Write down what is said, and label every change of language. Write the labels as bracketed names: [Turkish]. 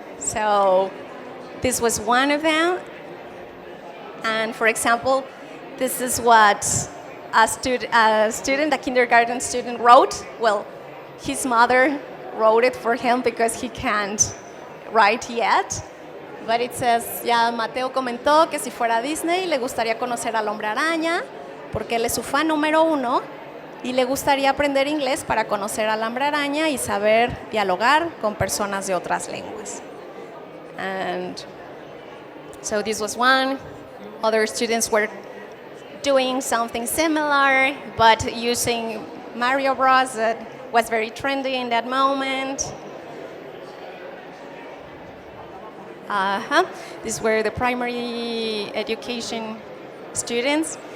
[English] So this was one of them. And for example, this is what a kindergarten student wrote. Well, his mother wrote it for him because he can't write yet. [Spanish] But it says, ya Mateo comentó que si fuera a Disney le gustaría conocer al Hombre Araña porque él es su fan número 1 y le gustaría aprender inglés para conocer al Hombre Araña y saber dialogar con personas de otras lenguas. [English] And so this was one. Other students were doing something similar, but using Mario Bros. That was very trendy in that moment. These were the primary education students.